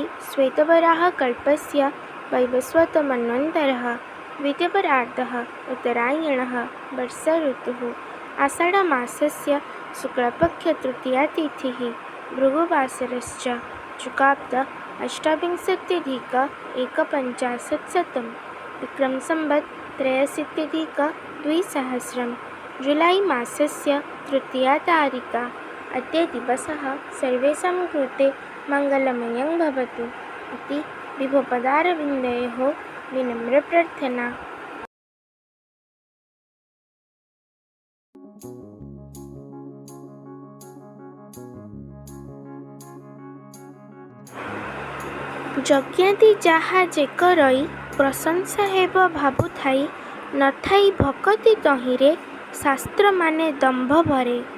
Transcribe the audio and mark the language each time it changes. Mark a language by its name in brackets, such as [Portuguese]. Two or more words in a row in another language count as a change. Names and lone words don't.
[Sanskrit] श्वेतवराह कल्पस्य वैवस्वतमन्वन्तरः द्वितीयपरार्धः उत्तरायणः वर्षा ऋतुः आषाढमासस्य शुक्लपक्षतृतीया तिथिः भृगुवासरश्च चुकाब्द अष्टाविंशत्यधिक एकपञ्चाशत्शतं विक्रमसंवत् त्रयशीत्यधिक-द्विसहस्रं जुलै मासस्य तृतीया तारिका। अद्य दिवसः सर्वेषां कृते मङ्गलमयं भवतु इति विभोपदारविन्दयोः विनम्रप्रार्थना। [Odia] ଯଜ୍ଞାଦି ଯାହା ଯେ କରଇ ପ୍ରଶଂସା ହେବ ଭାବୁଥାଇ ନଥାଇ ଭକତି ତହିଁରେ ଶାସ୍ତ୍ରମାନେ ଦମ୍ଭ ଭରେ।